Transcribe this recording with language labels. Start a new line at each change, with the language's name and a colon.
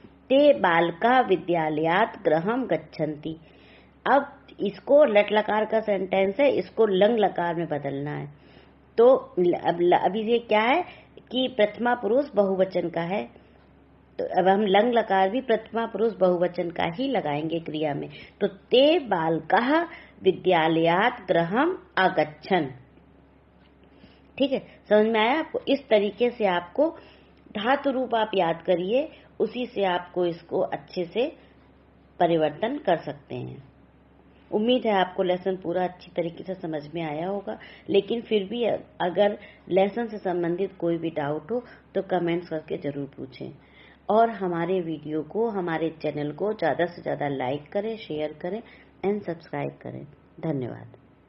Sanskrit: ते बालका विद्यालयात गृहम गच्छन्ति।
Hindi: अब इसको लट लकार का सेंटेंस है, इसको लंग लकार में बदलना है। तो अभी ये क्या है कि प्रथमा पुरुष बहुवचन का है, तो अब हम लंग लकार भी प्रथमा पुरुष बहुवचन का ही लगाएंगे क्रिया में।
Sanskrit: तो ते बालकाः विद्यालयात् गृहम् आगच्छन्।
Hindi: ठीक है, समझ में आया आपको? इस तरीके से आपको धातु रूप आप याद करिए, उसी से आपको इसको अच्छे से परिवर्तन कर सकते हैं। उम्मीद है आपको लेसन पूरा अच्छी तरीके से समझ में आया होगा। लेकिन फिर भी अगर लेसन से संबंधित कोई भी डाउट हो तो कमेंट्स करके जरूर पूछें, और हमारे वीडियो को, हमारे चैनल को ज़्यादा से ज़्यादा लाइक करें, शेयर करें एंड सब्सक्राइब करें। धन्यवाद।